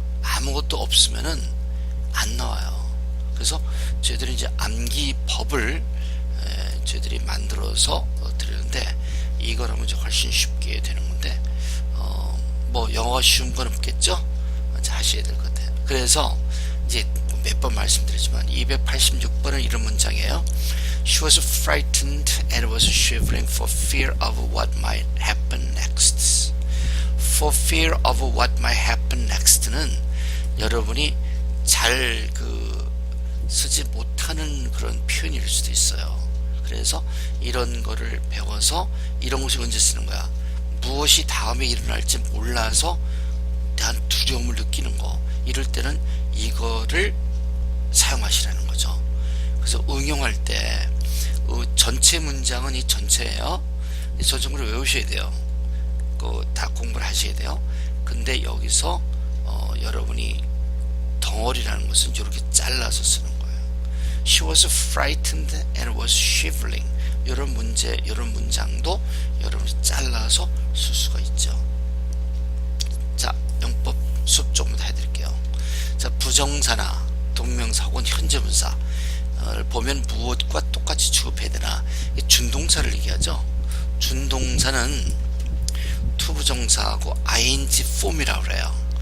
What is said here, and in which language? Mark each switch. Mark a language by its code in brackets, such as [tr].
[ko] 아무것도 없으면은 안 나와요. 그래서 저희들이 이제 암기법을 저희들이 만들어서 드리는데, 이걸 하면 이제 훨씬 쉽게 되는 건데, 뭐 영어가 쉬운 건 없겠죠? 이제 하셔야 될 것 같아요. 그래서 이제 몇 번 말씀드리지만 286번은 이런 문장이에요. [en] She was frightened and was shivering for fear of what might happen next. For fear of what might happen next [ko] 는 여러분이 잘 쓰지 못하는 그런 표현일 수도 있어요. 그래서 이런 거를 배워서 이런 것이 언제 쓰는 거야? 무엇이 다음에 일어날지 몰라서 대한 두려움을 느끼는 거, 이럴 때는 이거를 사용하시라는 거죠. 그래서 응용할 때 전체 문장은 이 전체예요. 전체를 외우셔야 돼요. 다 공부를 하셔야 돼요. 근데 여기서 여러분이 덩어리라는 것은 이렇게 잘라서 쓰는 거예요. [en] She was frightened and was shivering. [ko] 이런 문장도 여러분이 잘라서 쓸 수가 있죠. 자, 영법 수업 조금 더 해드릴게요. 자, 부정사나 동명사 혹은 현재분사를 보면 무엇과 똑같이 취급해야 되나? 준동사를 얘기하죠. 준동사는 투부정사하고 ing 폼이라고 그래요.